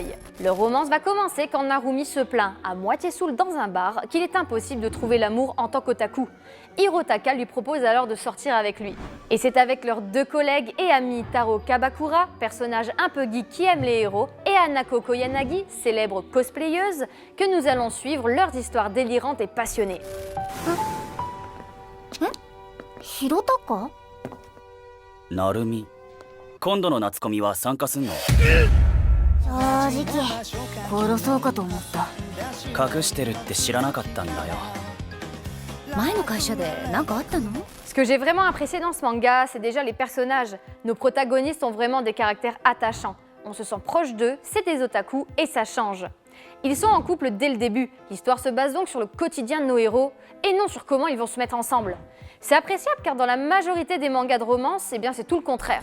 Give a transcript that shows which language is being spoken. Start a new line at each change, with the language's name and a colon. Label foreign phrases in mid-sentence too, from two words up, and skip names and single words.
French: Leur romance va commencer quand Narumi se plaint, à moitié saoul dans un bar, qu'il est impossible de trouver l'amour en tant qu'otaku. Hirotaka lui propose alors de sortir avec lui. Et c'est avec leurs 2 collègues et amis Taro Kabakura, personnage un peu geek qui aime les héros, et Hanako Koyanagi, célèbre cosplayeuse, que nous allons suivre leurs histoires délirantes et passionnées.
Japanese: ひろたかなるみ今度の夏コミは参加すんの正直殺そうかと思った。隠してるって知らなかったんだよ前の会社で何かあったの？
French: Ce que j'ai vraiment apprécié dans ce manga, c'est déjà les personnages. Nos protagonistes ont vraiment des caractères attachants. On se sent proche d'eux, c'est des otaku et ça change. Ils sont en couple dès le début. L'histoire se base donc sur le quotidien de nos héros et non sur comment ils vont se mettre ensemble. C'est appréciable car dans la majorité des mangas de romance, c'est tout le contraire.